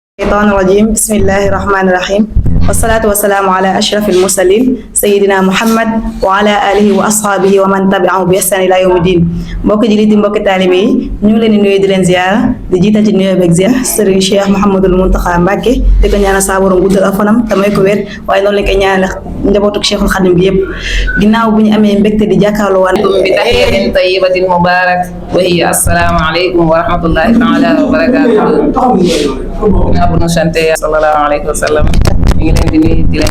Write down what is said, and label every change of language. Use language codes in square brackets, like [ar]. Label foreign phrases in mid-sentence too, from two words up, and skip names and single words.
[ar] الشيطان الرجيم بسم الله الرحمن الرحيم والصلاة والسلام على أشرف المرسلين سيدنا محمد وعلى آله وأصحابه ومن تبعه بإحسان إلى يوم الدين [wo] mbokk jullit yi mbokk taalibe yi ñu ngi leen di nuyu di leen ziyaara di jiital ci nuyoo beeg ziyaar Serigne Cheikh Mouhamadul Mountakha Mbacké di ko ñaanal saa borom guddal ak fanam te may ko wér waaye noonu lañ koy ñaanal njabootu Cheikhul Khadim bi yëpp ginnaaw bu ñu amee mbégte di jàkkaarloo waan [ar] bi تحية طيبة مباركة وهي السلام عليكم ورحمة الله تعالى وبركاته [wo] bu nu sante [ar] صلى الله عليه وسلم [wo] ñu ngi leen di nuyu di leen